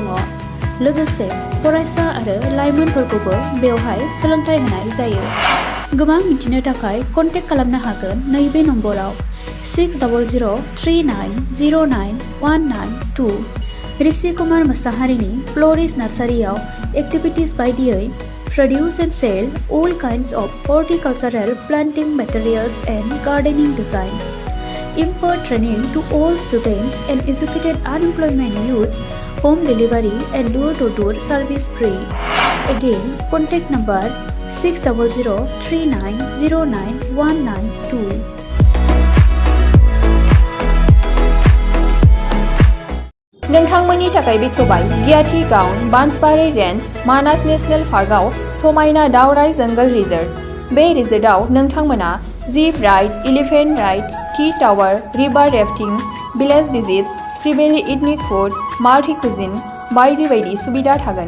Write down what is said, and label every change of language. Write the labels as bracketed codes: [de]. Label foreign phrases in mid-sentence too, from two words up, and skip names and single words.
[brx] लोगोसे फरायसा आरो लाइमोनफोरखौबो बेवहाय सोलोंथाइ होनाय जायो। गोबां मिथिनो थाखाय कन्टेक्ट खालामनो हागोन नैबे नम्बराव 6000390992। ऋषि कुमार मोसाहारिनि फ्ल'रिस्ट नार्सारियाव एक्टिभिटिज बायदियै [en] produce and sell all kinds of horticultural planting materials and gardening design. Impart training to all students and educated unemployment youths, home delivery and door-to-door service free. Again, contact number 6003909192. [brx] नोंथांमोननि थाखाय बेखेवबाय गियाथि गाउन बान्सबारि रेन्ज मानास नेशनेल पार्कआव समायना दावराइ जंगल रिजर्ट। बे रिजर्टआव नोंथांमोना [en] jeep ride, elephant ride, tea tower, river rafting, village visits, freebly ethnic food, multi cuisine [brx] बायदि बायदि सुबिदा थागोन।